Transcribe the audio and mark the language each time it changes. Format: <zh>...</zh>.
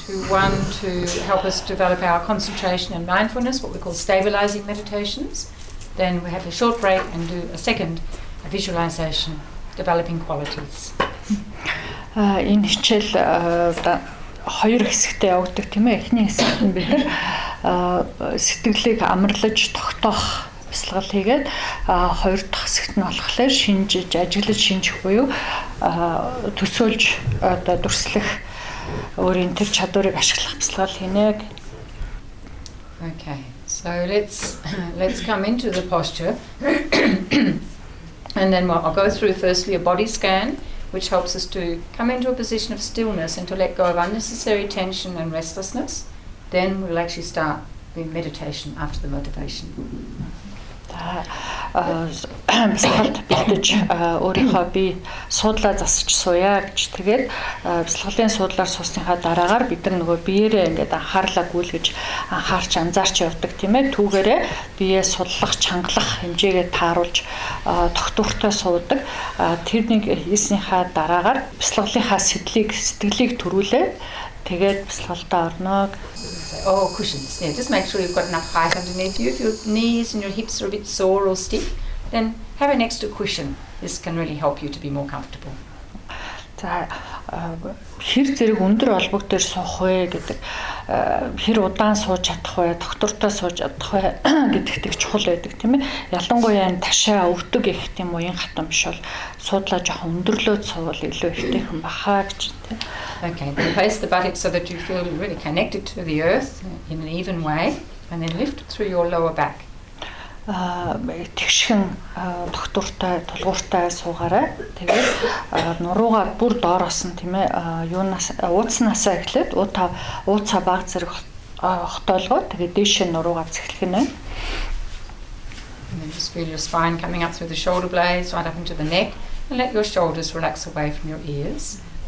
<en>one to help us develop our concentration and mindfulness, what we call stabilizing meditations. Then we have a short break and do a second visualization, developing qualities.</en> <mn>Энэ хичээл хоёр хэсэгтэй явагддаг тийм ээ. Эхний хэсэгт нь бид сэтгэлийг амарлаж тогтоох бясалгал хийгээд хоёр дахь хэсэгт нь болохоор шинжиж, ажиглаж шинжих буюу төсөөлж одоо дүрслэх өөрийн тэр чадварыг ашиглах бясалгал хийнэ.</mn> <en>Okay, so let's come into the posture, and then I'll go through firstly a body scan, which helps us to come into a position of stillness and to let go of unnecessary tension and restlessness. Then we'll actually start the meditation after the motivation.</en> <mn>Бясалгалд бэлдэж өөрийнхөө бие суудлаа засаж сууя гэж тэгээд бясалгалын суудлаар суусныхаа дараагаар бид нар нөгөө биеэрээ ингээд анхаарлаа гүйлгэж анхаарч анзаарч явдаг тийм ээ. Түүгээрээ биеэ судлах, чангалах хэмжээгээ тааруулж тогтвортой суудаг. Тэрнийг хийснийхаа дараагаар бясалгалынхаа сэтгэлийг төрүүлээ. Тэгээд бясалгалдаа орно.</mn> <en>Oh, cushions. Yeah, just make sure you've got enough height underneath you. If your knees and your hips are a bit sore or stiff, then have an extra cushion. This can really help you to be more comfortable.</en> <mn>За хэр зэрэг өндөр олбог дээр суух вэ гэдэг хэр удаан сууж чадах вэ, доктортой сууж чадах вэ гэдэгт их чухал байдаг тийм ээ. Ялангуяа энэ ташаа өвдөг их тийм уян хатан биш бол суудлаа жоохон өндөрлөөд суувал илүү ихтэйхэн бахаа гэж тийм.</mn> <en>Okay, then place the buttocks so that you feel really connected to the earth in an even way, and then lift through your lower back.</en> <mn>Тэгшхэн доктортой тулгууртай суугаарай. Тэгээд нуруугаа бүр доороос нь тийм ээ юунаас ууцнаасаа эхлээд ууцаа баг зэрэг хотоолгоо тэгээд дээшээ нуруугаа цэглэх нь.</mn> <en>And then just feel your spine coming up through the shoulder blades right up into the neck, and let your shoulders relax away from your ears.</en>